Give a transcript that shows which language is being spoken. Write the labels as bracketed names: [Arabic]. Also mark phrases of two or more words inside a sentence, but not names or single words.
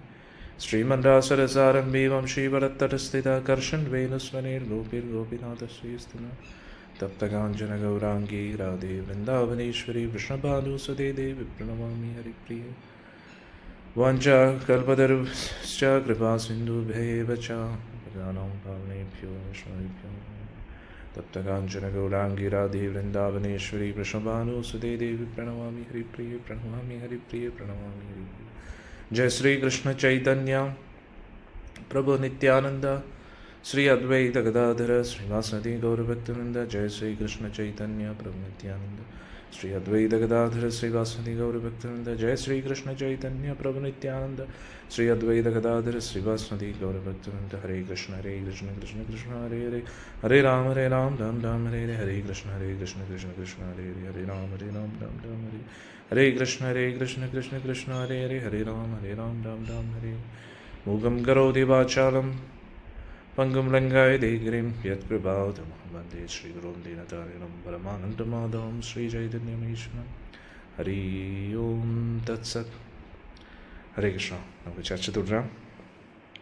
[Sanskrit] ശ്രീമദ്രാസരസാരംഭീ വംശീവരത്തടസ്ഥിത കർഷൻ വേണുസ്വനേർഗോപിർഗോപിനാഥശ്രീസ്തുന തപ്തകാഞ്ചന ഗൗരാംഗീ രാധേ വൃന്ദാവനേശ്വരി വൃഷഭാനുസുതേ ദേവി പ്രണമാമി ഹരിപ്രിയേ. വാഞ്ചാ കൽപതരുശ്ച കൃപാസിന്ധുഭ്യൈവ ച പതിതാനാം പാവനേഭ്യോ വൈഷ്ണവേഭ്യോ തപ്തകാഞ്ചന ഗൗരാംഗീ രാധേ വൃന്ദാവനേശ്വരി വൃഷഭാനുസുതേ ദേവി പ്രണമാമി ഹരിപ്രിയേ പ്രണമാമി ഹരിപ്രിയേ പ്രണമാമി ഹരിപ്രിയേ. जय श्री कृष्ण चैतन्य प्रभु नित्यानंद श्री अद्वैत गदाधर श्रीवासदि गौरभक्तवृंद. जय श्री कृष्ण चैतन्य प्रभु नित्यानंद श्री अद्वैत गदाधर श्रीवासदि गौरभक्तवृंद. जय श्री कृष्ण चैतन्य प्रभु नित्यानंद श्री अद्वैत गदाधर श्रीवासदि गौरभक्तवृंद. हरे कृष्ण कृष्ण कृष्ण हरे हरे हरे राम राम राम हरे हरे. हरे कृष्ण कृष्ण कृष्ण हरे हरे हरे राम राम राम हरे. हरे कृष्ण कृष्ण कृष्ण हरे हरे हरे राम राम हरे. मूगं करोति वाचालं पंगुं लङ्घयते गिरिं यत्कृपातमहं वन्दे श्रीगुरुं दीनतारिणं परमानन्दमाधवं श्रीचैतन्यमीश्वरं. हरि ओम तत्सत्. हरे कृष्ण. [Malayalam] നമുക്ക് ചർച്ച തുടരാം.